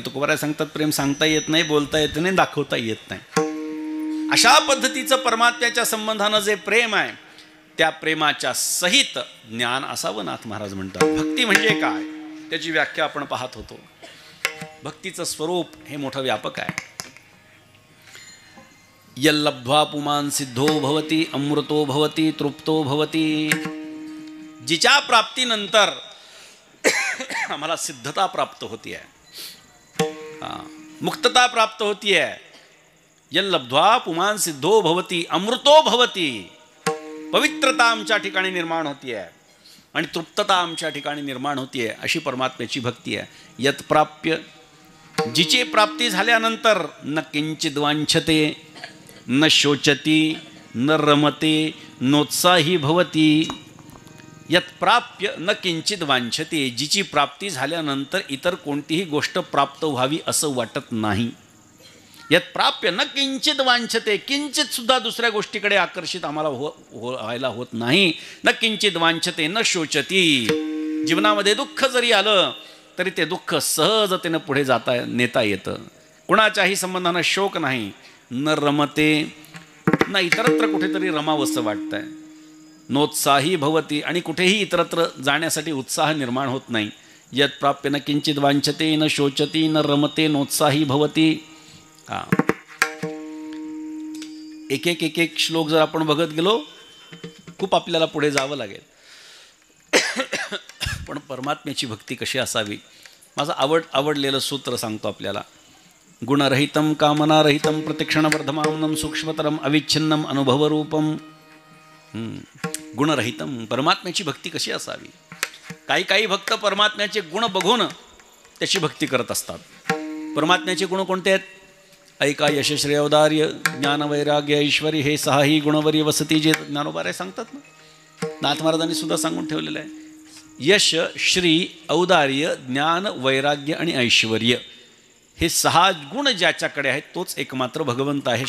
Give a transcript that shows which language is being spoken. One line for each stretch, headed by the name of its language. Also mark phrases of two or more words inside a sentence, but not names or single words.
Marathi: तुकोबाराय सांगतात प्रेम सांगता येत नाही, बोलता येत नाही, दाखवता येत नाही. अशा पद्धतीचं परमात्म्याच्या संबंधानं जे प्रेम आहे त्या प्रेमाच्या सहित ज्ञान असावं नाथ महाराज म्हणतात. भक्ती म्हणजे काय त्याची व्याख्या आपण पाहत होतो. भक्तीचं स्वरूप हे मोठं व्यापक आहे.
Sanskrit: यल्लब्ध्वा पुमान् सिद्धो भवति अमृतो भवति तृप्तो भवति.
Marathi: जिच्या प्राप्तीनंतर आम्हाला सिद्धता प्राप्त होती आहे, मुक्तता प्राप्त होती आहे.
Sanskrit: यल्लब्ध्वा पुमान् सिद्धो भवति अमृतो भवति.
Marathi: पवित्रता आमच्या ठिकाणी निर्माण होती आहे आणि तृप्तता आमच्या ठिकाणी निर्माण होती आहे. अशी परमात्म्याची भक्ती आहे.
Sanskrit: यत् प्राप्य,
Marathi: जिची प्राप्ती झाल्यानंतर
Sanskrit: न किंचित वांछते न शोचती न रमते नोत्साही भवती. यत् प्राप्य न किंचित वांछते,
Marathi: जिची प्राप्ती झाल्यानंतर इतर कोणतीही गोष्ट प्राप्त व्हावी असं वाटत नाही.
Sanskrit: यत् प्राप्य न किंचित वांछते,
Marathi: किंचित सुद्धा दुसऱ्या गोष्टीकडे आकर्षित आम्हाला व्हायला होत नाही.
Sanskrit: न किंचित वांछते न शोचती.
Marathi: जीवनामध्ये दुःख जरी आलं तरी ते दुःख सहजतेनं पुढे नेता येतं. कुणाच्याही संबंधानं शोक नाही.
Sanskrit: न रमते,
Marathi: न इतरत्र कुठेतरी रमावंसं वाटतंय.
Sanskrit: नोत्साही भवती,
Marathi: आणि कुठेही इतरत्र जाण्यासाठी उत्साह निर्माण होत नाही.
Sanskrit: यत् प्राप्य न किंचित वांछते न शोचती न रमते नोत्साही भवती.
Marathi: एक एक श्लोक जर आपण बघत गेलो खूप आपल्याला पुढे जावं लागेल. पण परमात्म्याची भक्ती कशी असावी, माझं आवडलेलं सूत्र सांगतो आपल्याला.
Sanskrit: गुणरहितं कामनारहितं प्रतिक्षणवर्धमानं सूक्ष्मतरम अविच्छिन्नम अनुभवरूपम. गुणरहितं,
Marathi: परमात्म्याची भक्ती कशी असावी. काही भक्त परमात्म्याचे गुण बघून त्याची भक्ती करत असतात. परमात्म्याचे गुण कोणते आहेत. ऐका यशश्री औदार्य ज्ञान वैराग्य ऐश्वरी हे 6ही गुणवरी वसती, जे ज्ञानोबाराय सांगतात ना. नाथ महाराजांनी सुद्धा सांगून ठेवलेलं आहे. यश, श्री, औदार्य, ज्ञान, वैराग्य आणि ऐश्वर्य हे 6 गुण ज्याच्याकडे आहेत तोच एकमात्र भगवंत आहे.